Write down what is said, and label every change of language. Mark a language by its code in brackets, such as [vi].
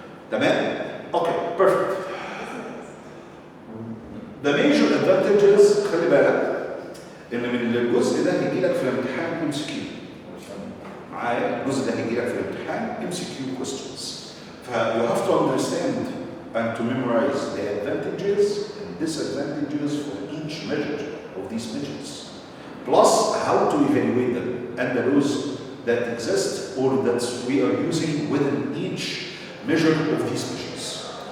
[en] تمام؟ Okay, perfect. The major advantages، [ar] خلي بالك ان من الجزء ده هيجي لك في الامتحان ام سي كيو. معايا الجزء ده هيجي لك في الامتحان ام سي كيو questions. [en] You have to understand and to memorize the advantages and disadvantages for each measure of these measures, plus how to evaluate them and the rules that exist or that we are using within each measure of these measures.